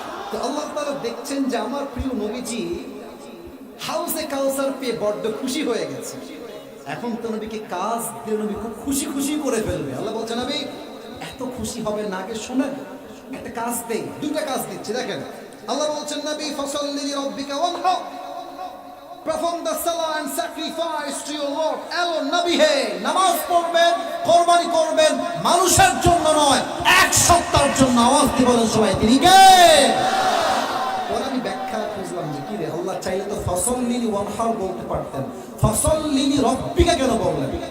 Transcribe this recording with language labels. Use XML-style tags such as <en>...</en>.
<bn>তো আল্লাহ তাআলা দেখছেন যে আমার প্রিয় নবীজি হাউজে কাউসার পেয়ে বড্ড খুশি হয়ে গেছে। এখন তো নবীকে কাজ দিয়ে নবী খুব খুশি খুশি করে ফেলবে। আল্লাহ বলছেন নবী এত খুশি হবে না, আগে শোনেন একটা কাজ দেই, দুইটা কাজ দিচ্ছি দেখেন। আল্লাহ বলছেন নবী</bn> <ar>ফাসাল্লি লিরাব্বিকা ওয়ানহার,</ar> <en>perform the salah and sacrifice to your Lord.</en> <bn>এলো নবী হে, নামাজ পড়বেন, কুরবানি করবেন, মানুষের জন্য নয়, এক সত্তার জন্য। আওয়াজ দিয়ে বলেন সবাই তিনি কে? ওরা আমি ব্যাখ্যা খুঁজলাম যে কি রে, আল্লাহ চাইলে তো</bn> <ar>ফাসাল্লি ওয়ানহার</ar> <bn>বলতে পারতেন,</bn> <ar>ফাসাল্লি লিরাব্বিকা</ar> <bn>কেন বললেন?</bn>